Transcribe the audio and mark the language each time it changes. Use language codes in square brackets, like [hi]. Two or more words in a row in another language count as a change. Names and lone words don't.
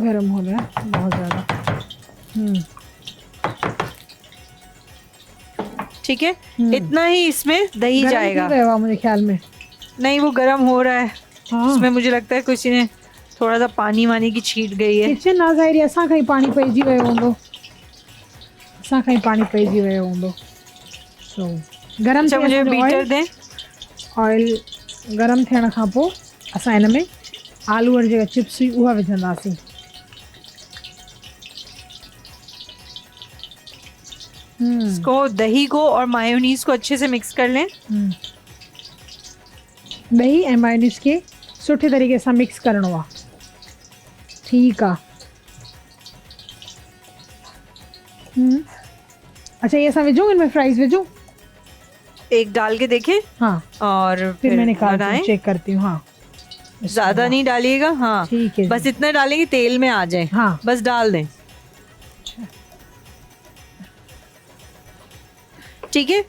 [ur] گرم ہو رہا ہے بہت زیادہ. ٹھیک ہے، اتنا ہی اس میں دہی جائے گا. مجھے خیال میں نہیں، وہ گرم ہو رہا ہے. ہاں. اس میں مجھے لگتا ہے کسی نے تھوڑا سا پانی وانی کی چھیٹ گئی ہے. [sd] किचन ना ज़ाहिर असां खां ई पानी पइजी वियो हूंदो। असां खां ई पानी पइजी वियो हूंदो। [ur] سو گرم. اچھا، مجھے بیٹر دیں. [sd] ऑयल गरम थियण खां पोइ असां हिन में आलू वारी जेका चिप्स हुई उहा विझंदासीं। [ur] اس کو، دہی کو اور مایونیز کو اچھے سے مکس کر لیں. [sd] दही ऐं मायोनीज खे सुठे तरीक़े सां मिक्स करणो आहे। ठीकु आहे। अच्छा, ये असां विझूं, इनमें फ्राइज विझूं? [ur] ایک ڈال کے دیکھیں. ہاں, اور پھر میں نکال چیک کرتی ہوں. ہاں, زیادہ نہیں ڈالیے گا۔ ہاں, ٹھیک ہے, بس اتنا ڈالیں گے تیل میں آ جائے. ہاں, بس ڈال دیں۔ ٹھیک ہے.